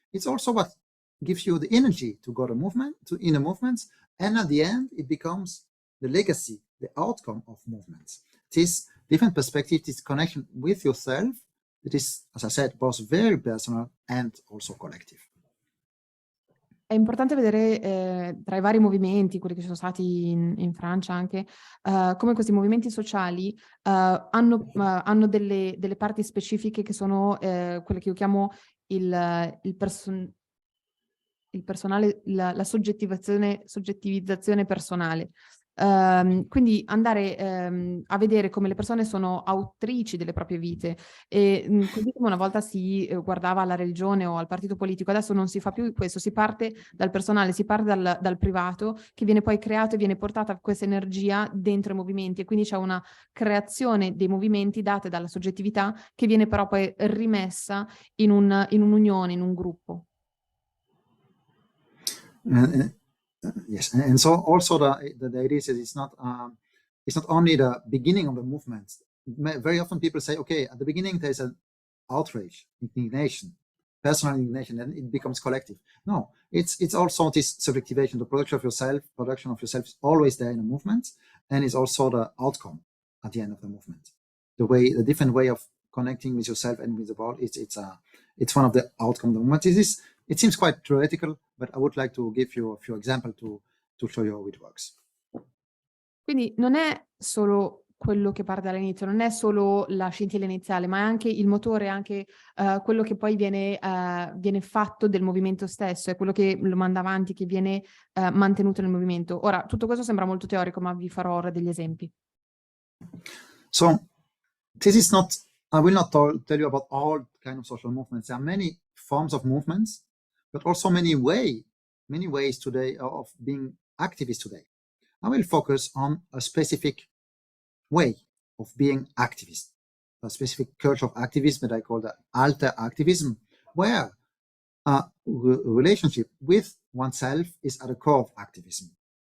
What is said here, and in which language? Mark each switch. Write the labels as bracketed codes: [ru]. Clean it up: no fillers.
[en] It's also what gives you the energy to go in the movements, and at the end it becomes the legacy, the outcome of movements. This different perspective, this connection with yourself, that is, as I said, both very personal and also collective. [it] È importante vedere tra i vari movimenti, quelli che ci sono stati in Francia anche, come questi movimenti sociali hanno delle parti specifiche che sono quelle che io chiamo la soggettivizzazione personale. Quindi andare a vedere come le persone sono autrici delle proprie vite e così come una volta si guardava alla religione o al partito politico, adesso non si fa più questo, si parte dal personale, si parte dal privato, che viene poi creato e viene portata questa energia dentro i movimenti, e quindi c'è una creazione dei movimenti date dalla soggettività che viene però poi rimessa in un'unione, in un gruppo. [en] Yes, and so also the idea is it's not only the beginning of the movement. Very often people say, okay, at the beginning there's an outrage, indignation, personal indignation, and it becomes collective. No, it's also this subjectivation. The production of yourself is always there in the movement, and it's also the outcome at the end of the movement. The different way of connecting with yourself and with the world. It's one of the outcomes of the movement. It seems quite theoretical, but I would like to give you a few examples to show you how it works. [it] Quindi non è solo quello che parte dall'inizio, non è solo la scintilla iniziale, ma è anche il motore, anche quello che poi viene fatto del movimento stesso, è quello che lo manda avanti, che viene mantenuto nel movimento. Ora, tutto questo sembra molto teorico, ma vi farò ora degli esempi. [en] So, this is not, I will not tell you about all kind of social movements. There are many forms of movements, but also many ways today of being activists today. I will focus on a specific way of being activist, a specific culture of activism that I call the alter activism, where a relationship with oneself is at the core of activism.